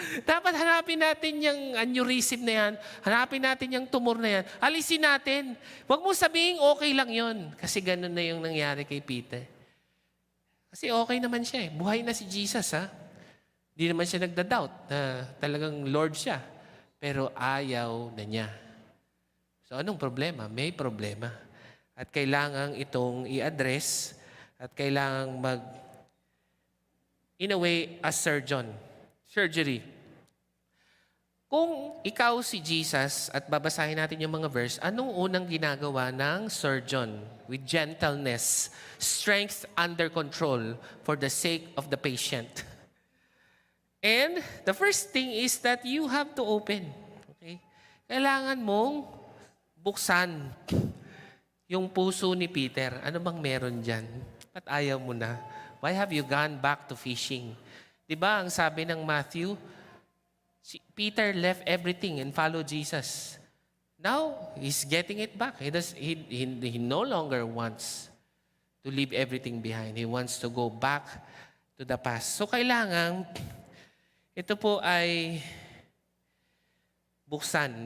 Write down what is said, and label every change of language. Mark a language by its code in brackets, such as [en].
[tl] Dapat hanapin natin yung aneurysm na yan. Hanapin natin yung tumor na yan. Alisin natin. Huwag mo sabihin okay lang yun. Kasi ganun na yung nangyari kay Peter. Kasi okay naman siya eh. Buhay na si Jesus ha. Hindi naman siya nagda-doubt na talagang Lord siya. Pero ayaw na niya. So anong problema? May problema. At kailangan itong i-address at kailangan [en] in a way, a surgery. [tl] Kung ikaw si Jesus at babasahin natin yung mga verse, anong unang ginagawa ng surgeon? [en] With gentleness, strength under control for the sake of the patient. And the first thing is that you have to open. [tl] Okay? Kailangan mong buksan yung puso ni Peter. Ano bang meron dyan? Ba't ayaw mo na? [en] Why have you gone back to fishing? [tl] Diba ang sabi ng Matthew, [en] Peter left everything and followed Jesus. Now, he's getting it back. He no longer wants to leave everything behind. He wants to go back to the past. [tl] So, kailangan, ito po ay buksan.